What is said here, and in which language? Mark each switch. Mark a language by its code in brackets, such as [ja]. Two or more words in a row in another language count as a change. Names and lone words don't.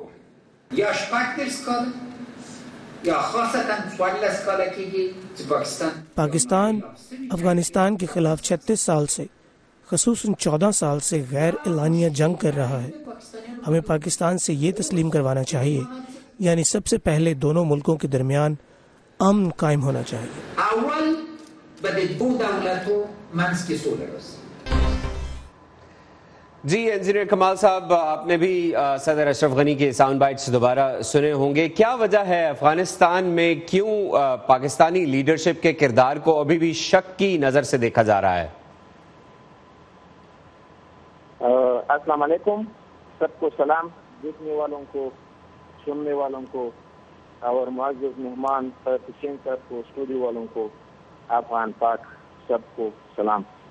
[ur] پاکستان افغانستان کے خلاف 36 سال سے، خصوصاً 14 سال سے غیر اعلانیہ جنگ کر رہا ہے. ہمیں پاکستان سے یہ تسلیم کروانا چاہیے، یعنی سب سے پہلے دونوں ملکوں کے درمیان امن قائم ہونا چاہیے. [ps] اول باید دو دولتو منځ کې سوله راسي. [ur] جی انجینئر کمال صاحب، آپ نے بھی صدر اشرف غنی کے [en] sound bites [ur] دوبارہ سنے ہوں گے. کیا وجہ ہے افغانستان میں کیوں پاکستانی لیڈرشپ کے کردار کو ابھی بھی شک کی نظر سے دیکھا جا رہا ہے؟ [ar] السلام علیکم، [ur] سب کو سلام، دیکھنے والوں کو، سننے والوں کو، اور معزز مہمان حسین صاحب کو، اسٹوڈیو والوں کو، افغان پاک سب کو سلام.